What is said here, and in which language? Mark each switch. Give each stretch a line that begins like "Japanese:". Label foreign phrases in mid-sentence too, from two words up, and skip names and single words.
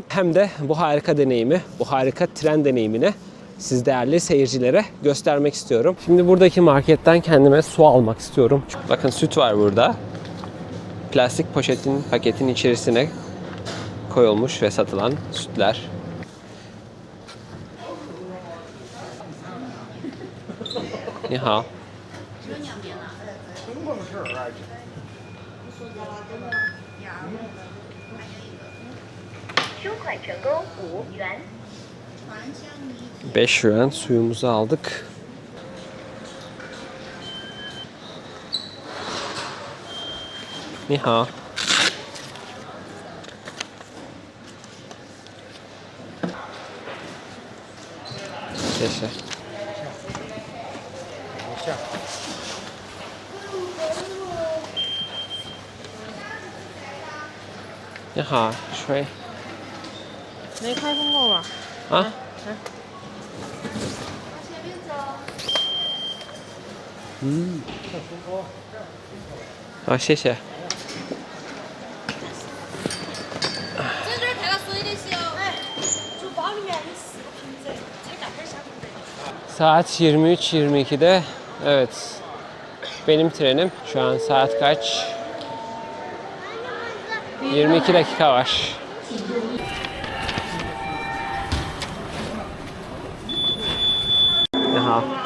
Turkish: Hem de bu harika deneyimi, bu harika tren deneyimini siz değerli seyircilere göstermek istiyorum. Şimdi buradaki marketten kendime su almak istiyorum. Bakın süt var burada. Plastik paketin içerisine koyulmuş ve satılan sütler.
Chinese: 你好. 收款成功5元。
Turkish: 5 yuan suyumuzu aldık.
Chinese: 你好.
Turkish: Teşekkür.
Chinese: 你好，水。没开封过吧？啊？嗯。好，谢谢。这就是开了水的时候，哎，就包里面有4个瓶子，这个很小瓶子。
Turkish: Saat 23.22'de evet benim trenim. Şu an saat kaç? 22 dakika var. Aha.